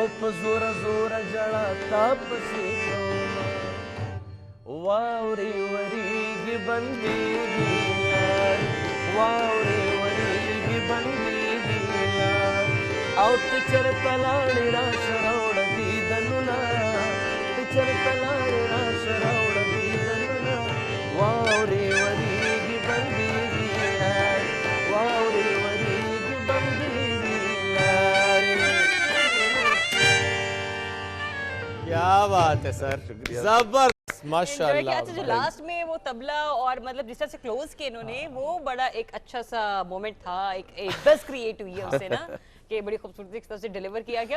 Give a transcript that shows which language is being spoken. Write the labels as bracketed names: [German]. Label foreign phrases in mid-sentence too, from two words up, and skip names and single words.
[Pashto] په زوره زوره ژړا تا پسې کومه، واورې ورېږي بندېږي لار، واورې ورېږي بندېږي لار، او ته چېرته لاړې راشه راوړه دیدنونه، ته چېرته لاړې راشه راوړه دیدنونه، واورې ورېږي بندېږي لار، واورې ورېږي بندېږي لار۔ [Urdu] کیا بات ہے سر، زبردست ماشاءاللہ۔ جو لاسٹ میں وہ طبلہ اور مطلب جس طرح سے کلوز کیا انہوں نے، وہ بڑا ایک اچھا سا مومنٹ تھا، ایک [English] buzz create [Urdu] ہوئی ہے اس سے نا، کہ بڑی خوبصورتی کی طرف سے ڈیلیور کیا گیا۔